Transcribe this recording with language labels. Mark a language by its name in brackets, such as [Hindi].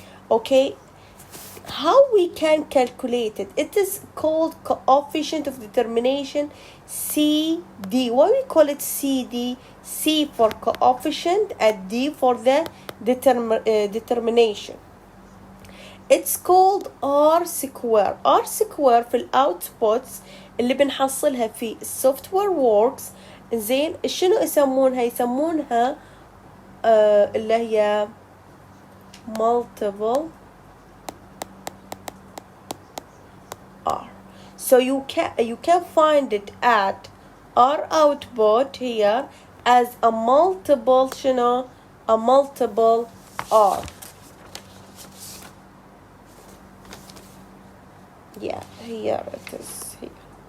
[English] Okay, how we can calculate it? It is called coefficient of determination, CD. Why we call it CD? C for coefficient and D for the determination. It's called R square. [Arabic] R square في الأوتبوتس اللي بنحصلها في السوفتوير ووركس. زين، شنو يسمونها؟ يسمونها اللي هي multiple R. [English] So you can find it at R output here as a multiple [Arabic] شنو؟ [English] a multiple R. Yeah, here it is here.